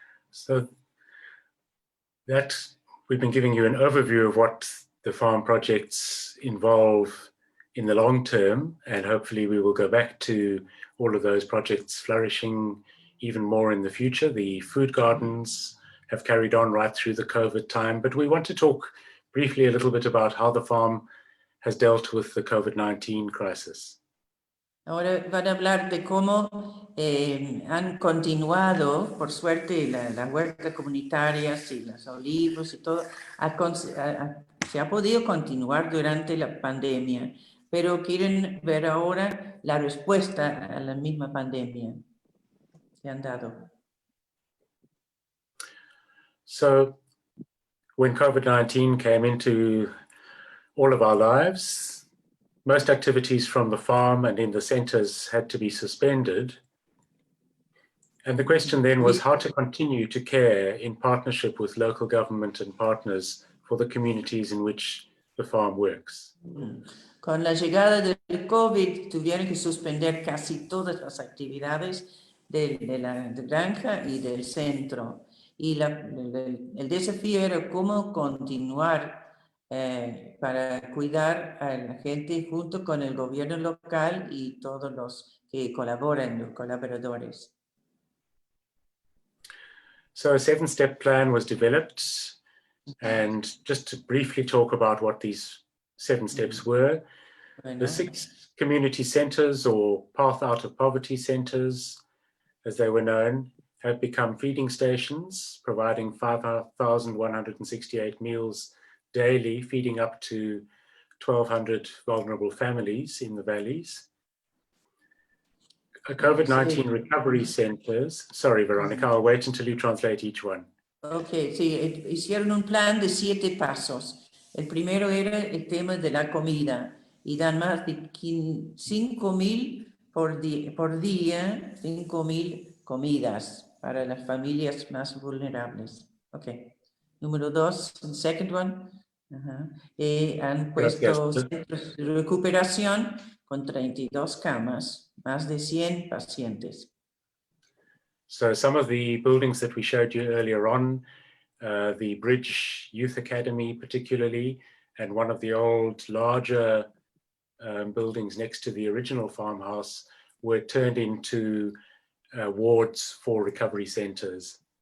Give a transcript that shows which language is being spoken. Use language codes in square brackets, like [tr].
[en] So that we've been giving you an overview of what the farm projects involve in the long term, and hopefully we will go back to all of those projects flourishing even more in the future. The food gardens have carried on right through the COVID time, but we want to talk briefly a little bit about how the farm has dealt with the COVID-19 crisis. [es] Ahora van a hablar de cómo han continuado, por suerte, las huertas comunitarias y los olivos y todo, se ha podido continuar durante la pandemia, pero quieren ver ahora la respuesta a la misma pandemia que han dado. [en] So when COVID-19 came into all of our lives, most activities from the farm and in the centers had to be suspended. And the question then was how to continue to care in partnership with local government and partners for the communities in which the farm works. [es] Con la llegada del COVID tuvieron que suspender casi todas las actividades de la granja y del centro. Y el desafío era cómo continuar para cuidar a la gente junto con el gobierno local y todos los que colaboran, los colaboradores. [en] So a 7-step plan was developed, and just to briefly talk about what these 7 steps were, the 6 community centers, or Path Out of Poverty centers, as they were known, have become feeding stations, providing 5,168 meals daily, feeding up to 1,200 vulnerable families in the valleys. COVID-19 recovery centers. Sorry, Veronica, I'll wait until you translate each one. [es] Ok, sí, hicieron un plan de 7 pasos. El primero era el tema de la comida y dan más de 5.000 por día, 5.000 comidas para las familias más vulnerables. Ok. Número 2, [en] the second one. [es] Han puesto centros de recuperación con 32 camas, más de 100 pacientes. [en] So some of the buildings that we showed you earlier on, the Bridge Youth Academy particularly, and one of the old larger buildings next to the original farmhouse were turned into wards for recovery centers.